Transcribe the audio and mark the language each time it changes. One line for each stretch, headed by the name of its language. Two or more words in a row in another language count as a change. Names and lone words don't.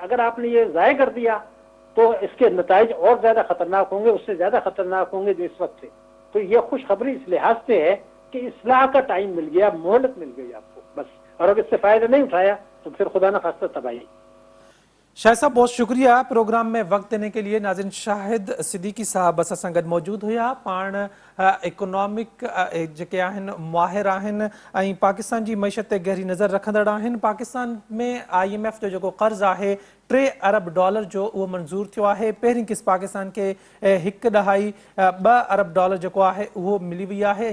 Urdu: اگر آپ نے یہ ضائع کر دیا تو اس کے نتائج اور زیادہ خطرناک ہوں گے، اس سے زیادہ خطرناک ہوں گے جو اس وقت تھے. تو یہ خوشخبری اس لحاظ سے ہے کہ اصلاح کا ٹائم مل گیا، مہلت مل گئی آپ کو بس. اور اگر اس سے فائدہ نہیں اٹھایا تو پھر خدا نہ خواستہ تباہی. شاہ صاحب بہت شکریہ پروگرام میں وقت دینے کے لیے.
Sindhi: ناظرین شاہد صدیقی صاحب اسا संगत मौजूद हुआ. पाण इकोनॉमिक जेके आहिनि माहिर आहिनि ऐं पाकिस्तान जी मईशत ते गहरी नज़र रखंदड़ आहिनि. पाकिस्तान में IMF जो जेको कर्ज़ आहे $3 अरब जो उहो मंज़ूर थियो आहे. पहिरीं किस्त पाकिस्तान खे 1.2 अरब जेको आहे उहो मिली वई आहे.